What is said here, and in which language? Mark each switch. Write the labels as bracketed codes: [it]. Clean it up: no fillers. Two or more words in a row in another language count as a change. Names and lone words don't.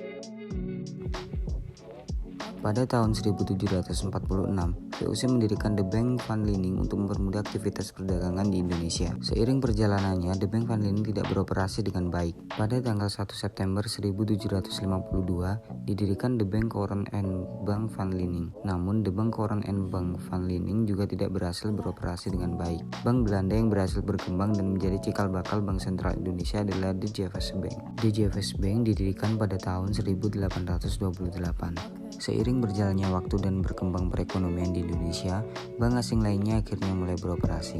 [id] Pada tahun 1746, VOC mendirikan The Bank van Leeuwen untuk mempermudah aktivitas perdagangan di Indonesia. Seiring perjalanannya, The Bank van Leeuwen tidak beroperasi dengan baik. Pada tanggal 1 September 1752, didirikan The Bank Koren en Bank van Leeuwen. Namun, The Bank Koren en Bank van Leeuwen juga tidak berhasil beroperasi dengan baik. Bank Belanda yang berhasil berkembang dan menjadi cikal bakal Bank Sentral Indonesia adalah De Javas Bank. De Javas Bank didirikan pada tahun 1828. Seiring berjalannya waktu dan berkembang perekonomian di Indonesia, bank asing lainnya akhirnya mulai beroperasi.